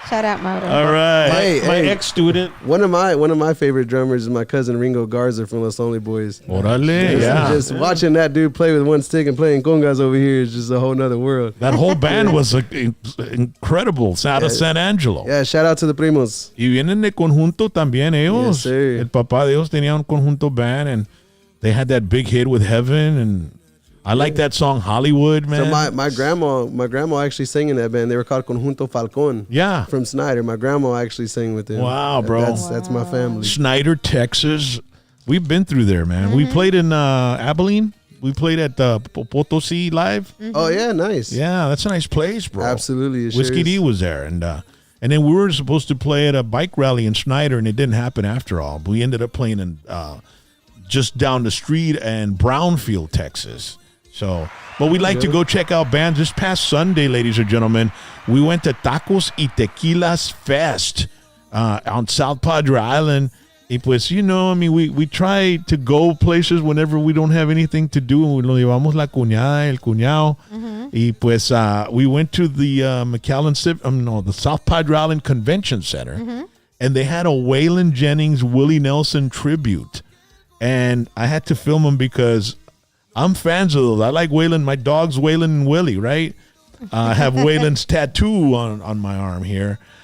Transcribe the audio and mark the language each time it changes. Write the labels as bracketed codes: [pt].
[en] Shout out, Mauro. All right. My ex-student. One of my favorite drummers is my cousin Ringo Garza from Los Lonely Boys. [es] Orale, yeah. [en] Just watching that dude play with one stick and playing congas over here is just a whole nother world. That whole band was incredible. Out of San Angelo. Yeah, shout out to the primos. [es] Y vienen de conjunto también ellos. [en] Yes, sir. [es] El papá de ellos tenía un conjunto [en] band, and they had that big hit with Heaven, and I like that song Hollywood, man. So my grandma actually sang in that band. They were called Conjunto Falcon. Yeah. From Snyder. My grandma actually sang with them. Wow, bro. That's my family. Snyder, Texas. We've been through there, man. We played in Abilene. We played at Potosi Live. Oh yeah, nice. Yeah, that's a nice place, bro. Absolutely. It Whiskey D is. was there, and then we were supposed to play at a bike rally in Snyder, and it didn't happen after all. We ended up playing in just down the street in Brownfield, Texas. So, but we'd like to go check out bands. This past Sunday, ladies and gentlemen, we went to Tacos y Tequilas Fest on South Padre Island. [es] Y pues, [en] you know, I mean, we try to go places whenever we don't have anything to do. [es] Lo llevamos la cuñada, el cuñado. Y pues, [en] we went to the McAllen, the South Padre Island Convention Center. And they had a Waylon Jennings, Willie Nelson tribute. And I had to film them because I'm fans of those. I like Waylon. My dog's Waylon and Willie, right? I have Waylon's tattoo on my arm here.